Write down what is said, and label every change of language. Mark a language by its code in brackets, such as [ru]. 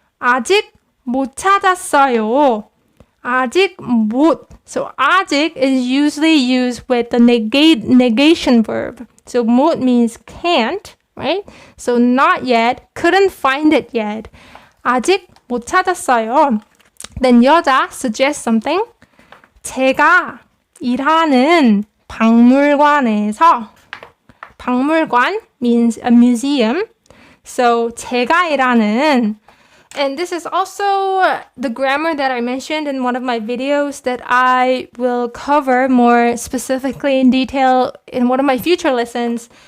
[ko] 아직 못 찾았어요. 아직 못. [en] So 아직 is usually used with the negation verb. So 못 means can't, right? So not yet, couldn't find it yet. [ko] 아직 못 찾았어요. [en] Then 여자 suggests something. [ko] 제가 일하는 박물관에서. [en] 박물관 means a museum. So [ko] 제가 일하는, [en] and this is also the grammar that I mentioned in one of my videos that I will cover more specifically in detail in one of my future lessons.